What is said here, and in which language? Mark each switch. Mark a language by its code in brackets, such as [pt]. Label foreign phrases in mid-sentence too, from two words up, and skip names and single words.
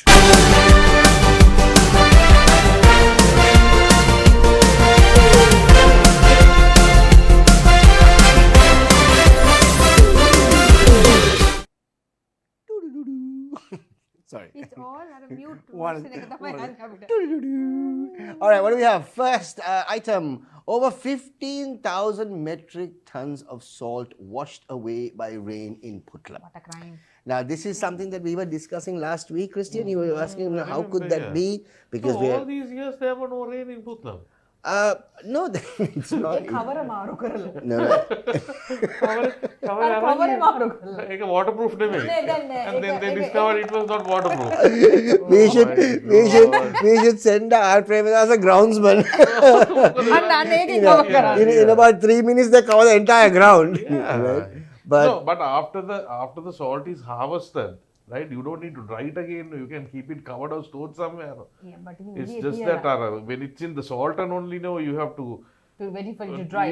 [en] it. Sorry. It's all at a mute. One- [si] version එක තමයි යන්නේ අපිට. [en] All right, what do we have? First item, over 15,000 metric tons of salt washed away by rain in Putlam. What a crime. Now, this is something that we were discussing last week, Christian. You were asking, how could that yeah. be? Because So we all these years there were no rain in Putlam. no, it's not. [si] ඒ කවර මාරු කරලා. [en] No. [si] අර කවරේ මාරු කරලා. ඒක waterproof නෙමෙයි. නෑ, නෑ. [en] And then they discovered it was not waterproof. we should send our Premada as a groundsman. [si] අන්න ඒකේ කවර් කරන්නේ. [en] in about 3 minutes, they cover the entire ground. Yeah. Right? But No, but after the salt is harvested, right? You don't need to dry it again. You can keep it covered or stored somewhere. Yeah, but It's just that when it's in the salt and only know you have to to ready for you to dry.